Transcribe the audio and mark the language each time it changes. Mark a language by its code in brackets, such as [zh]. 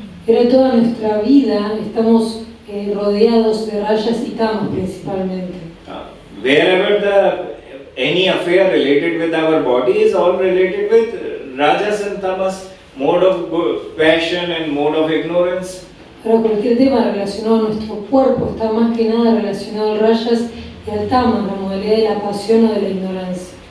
[es] Pero toda nuestra vida estamos rodeados de rayas y tamas principalmente. [en] Wherever any affair related with our body is all related with Rajas and Tamas, mode of passion and mode of ignorance. [es] Pero cualquier tema relacionado a nuestro cuerpo está más que nada relacionado al rayas y al tamas, la modalidad de la pasión o de la ignorancia.